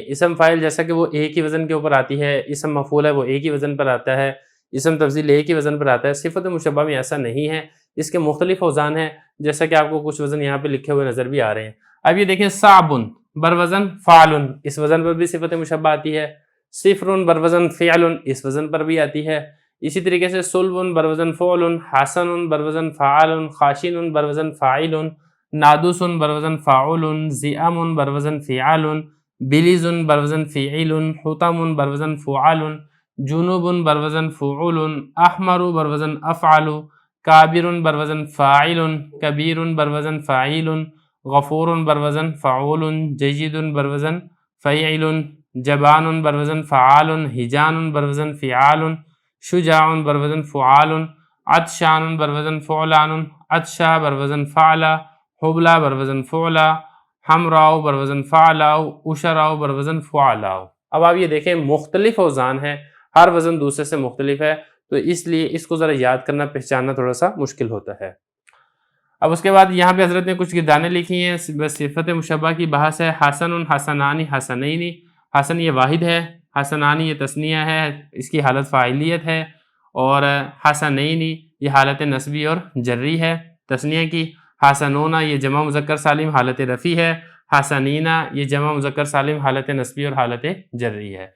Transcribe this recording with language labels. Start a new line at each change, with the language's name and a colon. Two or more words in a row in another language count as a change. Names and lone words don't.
Urdu: اسم فاعل جیسا کہ وہ ایک ہی وزن کے اوپر آتی ہے، اسم مفعول ہے وہ ایک ہی وزن پر آتا ہے، اسم تفضیل ایک ہی وزن پر آتا ہے، صفت مشبہ میں ایسا نہیں ہے، اس کے مختلف اوزان ہیں، جیسا کہ آپ کو کچھ وزن یہاں پہ لکھے ہوئے نظر بھی آ رہے ہیں۔ اب یہ دیکھیں، صعبن بروزن فعلن، اس وزن پر بھی صفت مشبہ آتی ہے، صفر بروزن فعلن، اس وزن پر بھی آتی ہے، اسی طریقے سے صلب بروزن فعل، حسن بروزن فعال، خاشن بروزن فاعل، نادوس بروزن فاعل، ذئام بروزن فعال، بلیز بروزن فعیل، حطم بروزن فعال، جنوب بروزن فعول، احمر بروزن افعل، کابر بروزن فاعل، کبیر بروزن فاعل، غفور بروزن فعول، جید بروزن فعیل، جبان بروزن فعال، ہجان بروزن فعال، شجاع بروزن فعال، عطشان بروزن فعلان، عطشا بروزن فعلا، حبلا بروزن فعلا، حمراء بروزن فعلا، اشراء بروزن فعلا۔ اب آپ یہ دیکھیں مختلف اوزان ہیں، ہر وزن دوسرے سے مختلف ہے، تو اس لیے اس کو ذرا یاد کرنا پہچاننا تھوڑا سا مشکل ہوتا ہے۔ اب اس کے بعد یہاں پہ حضرت نے کچھ گردانیں لکھی ہیں، بس صفت مشبہ کی بحث ہے۔
Arabic: حسن حسنانی حسنینی،
Urdu: حسن یہ واحد ہے، حسنانی یہ تثنیہ ہے، اس کی حالت فاعلیت ہے، اور حسنینی یہ حالت نسبی اور جری ہے تثنیہ کی، حسنونا یہ جمع مذکر سالم حالت رفع ہے، حسنینا یہ جمع مذکر سالم حالت نسبی اور حالت جری ہے۔